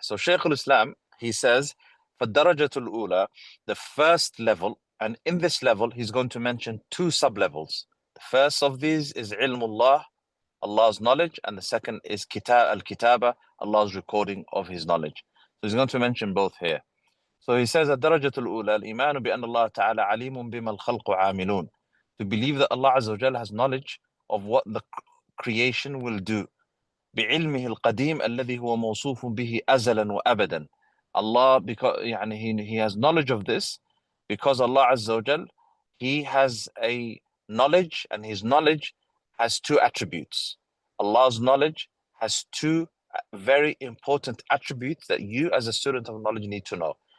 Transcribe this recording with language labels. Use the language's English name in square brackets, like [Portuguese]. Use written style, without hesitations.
[English] So Shaykh al-Islam, he says, [Arabic] فالدرجة الأولى, [English] the first level, and in this level, he's going to mention two sub-levels. The first of these is ilmullah, Allah's knowledge, and the second is al-kitaba, Allah's recording of his knowledge. So he's going to mention both here. So he says, [Arabic] الدرجة الأولى الإيمان بأن الله تعالى عليم بما الخلق عاملون. [English] To believe that Allah Azza wa Jalla has knowledge of what the creation will do. [Arabic] بعلمه القديم الذي هو موصوف به أزلا وأبدا. [English] Allah, because يعني he has knowledge of this, because Allah Azza wa Jalla, he has a knowledge, and his knowledge has two attributes. Allah's knowledge has two very important attributes that you as a student of knowledge need to know.